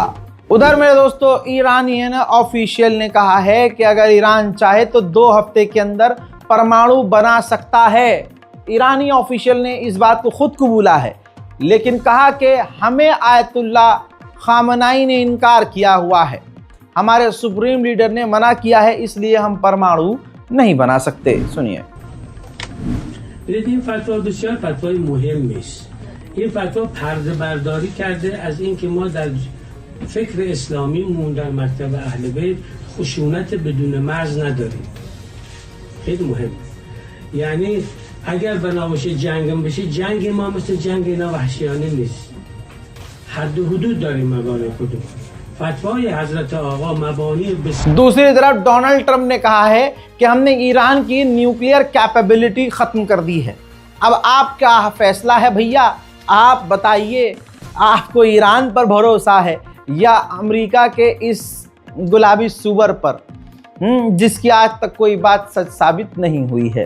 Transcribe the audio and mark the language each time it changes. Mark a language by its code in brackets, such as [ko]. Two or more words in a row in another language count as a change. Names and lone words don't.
[hi] उधर मेरे दोस्तों [en] Iranian official [hi] ने कहा है कि अगर ईरान चाहे तो 2 हफ्ते के अंदर परमाणु बना सकता है। ईरानी ऑफिशियल ने इस बात को खुद कबूला है, लेकिन कहा कि हमें आयतुल्ला खामनाई ने इनकार किया हुआ है, हमारे [en] supreme leader [hi] ने मना किया है, इसलिए हम परमाणु नहीं बना सकते। सुनिए। [fa] این فتوا بسیار فتوای مهمی است. این فتوا پرده برداری کرده از اینکه ما در فکر اسلامی در مکتب اهل بیت خشونت بدون مرز نداریم. خیلی مهمه. یعنی اگر بنا باشه جنگ بشه، جنگ ما مثل جنگ اینا وحشیانه نیست. حد و حدود داریم مبانی کدوم. فتوای حضرت آقا مبانی [hi] दूसरी तरफ डोनाल्ड ट्रंप ने कहा है कि हमने ईरान की [en] nuclear capability [hi] खत्म कर दी है। अब आपका फैसला है भैया, आप बताइए, आपको ईरान पर भरोसा है या अमेरिका के इस गुलाबी सुअर पर, जिसकी आज तक कोई बात सच साबित नहीं हुई है।